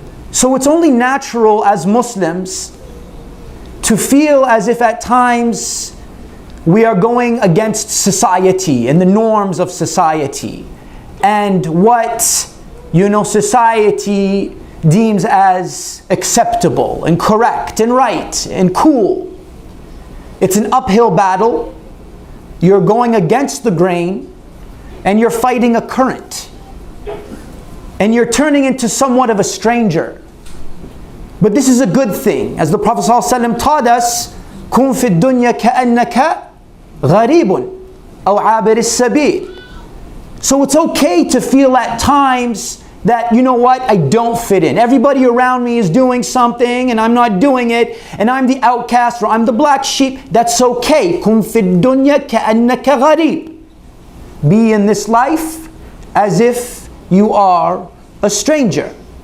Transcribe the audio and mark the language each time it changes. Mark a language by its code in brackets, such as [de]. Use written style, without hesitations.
[en] So it's only natural as Muslims to feel as if at times we are going against society and the norms of society and what society deems as acceptable and correct and right and cool. It's an uphill battle. You're going against the grain and you're fighting a current. And you're turning into somewhat of a stranger. But this is a good thing. As the Prophet ﷺ taught us, [ar] كُن فِي الدُّنْيَا كَأَنَّكَ غَرِيبٌ أَوْ عَابِرِ السَّبِيلِ. [en] So it's okay to feel at times that, you know what, I don't fit in. Everybody around me is doing something and I'm not doing it, and I'm the outcast or I'm the black sheep. That's okay. [ar] كُن فِي الدُّنْيَا كَأَنَّكَ غَرِيبٌ. [en] Be in this life as if you are a stranger.